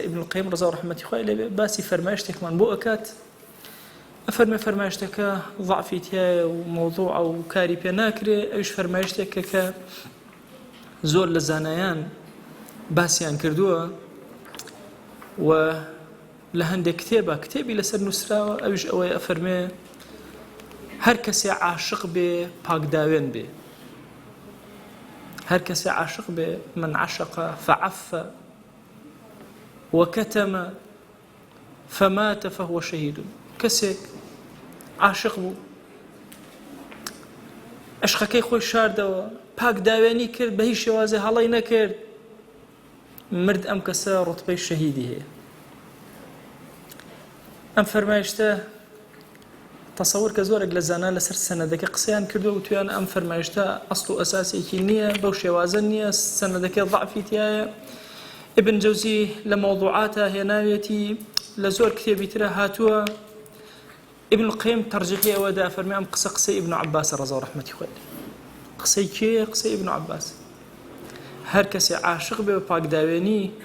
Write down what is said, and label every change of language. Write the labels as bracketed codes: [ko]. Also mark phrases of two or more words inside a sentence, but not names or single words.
[ckb] ئیبن القەیم ڕەزا و ڕەحمەتی خوای لێبێ باسی فەرمایشتێکمان بۆ ئەکات ئەفەرمێ فەرمایشتەکە ضعفی تایە و مەوضوعە و کاری پێ ناکرێ ئەویش فەرمایشتێکە کە زۆر لە زانایان باسییان کردووە و لە هەندێک کتێبی لەسەر نووسراوە ئەویش ئەوەیە ئەفەرمێ هەر کەسێ عاشق بێ پاکداوێن بێ هەر کەسێ عاشق بێ [ar] من عشق فعف وكتم فمات فهو شهيد [ckb] کەسێک عاشق بوو عشقەکەی خۆی شاردەوە پاکداوێنی کرد بە هیچ شێوازێ هەڵەی نەکرد مرد ئەم کەسە ڕوتبەی شەهیدی هەیە ئەم فەرمایشتە تەسەور کە زۆرێک لە زانا لەسەر سەنەدەکە قسەیان کردو و تویان ئەم فەرمایشتە ئەسڵ و ئەساسێکی نییە بەو شێوازە نییە سەنەدەکەی ضعفی تایە ابن جەوزی لە مەوضوعاتە هێناوێتی لە زۆر کتێبی ترە هاتووە ابن القەیم تەرجیحی ئەوەدا فەرمی ئەم قسەی ابن عباس ڕەزا و ڕەحمەتی خوای قسەی کێ قسەی ابن عباس هەر کەسێ عاشق بێ بە پاکداوێنی